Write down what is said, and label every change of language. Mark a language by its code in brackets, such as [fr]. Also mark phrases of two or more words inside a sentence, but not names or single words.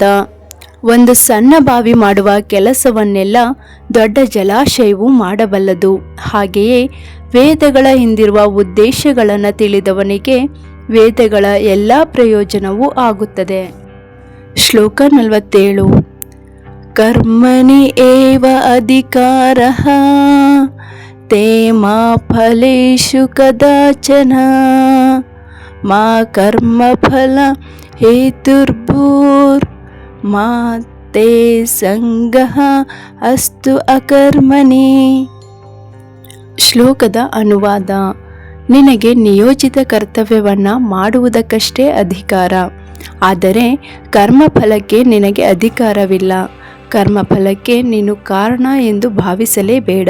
[kn] ಒಂದು ಸಣ್ಣ ಬಾವಿ ಮಾಡುವ ಕೆಲಸವನ್ನೆಲ್ಲ ದೊಡ್ಡ ಜಲಾಶಯವು ಮಾಡಬಲ್ಲದು. ಹಾಗೆಯೇ ವೇದಗಳ ಹಿಂದಿರುವ ಉದ್ದೇಶಗಳನ್ನು ತಿಳಿದವನಿಗೆ ವೇದಗಳ ಎಲ್ಲ ಪ್ರಯೋಜನವೂ ಆಗುತ್ತದೆ. ಶ್ಲೋಕ 47. [sa] ಕರ್ಮಣಿ ಏವ ಅಧಿಕಾರಃ ತೇ ಮಾ ಫಲೇಷು ಕದಾಚನ ಮಾ ಕರ್ಮಫಲ ಹೇತುರ್ಭೂರ್ ಮಾ ತೇ ಸಂಗಃ ಅಸ್ತು ಅಕರ್ಮಣಿ. [kn] ಶ್ಲೋಕದ ಅನುವಾದ: ನಿನಗೆ ನಿಯೋಜಿತ ಕರ್ತವ್ಯವನ್ನು ಮಾಡುವುದಕ್ಕಷ್ಟೇ ಅಧಿಕಾರ, ಆದರೆ ಕರ್ಮಫಲಕ್ಕೆ ನಿನಗೆ ಅಧಿಕಾರವಿಲ್ಲ. ಕರ್ಮಫಲಕ್ಕೆ ನೀನು ಕಾರಣ ಎಂದು ಭಾವಿಸಲೇಬೇಡ.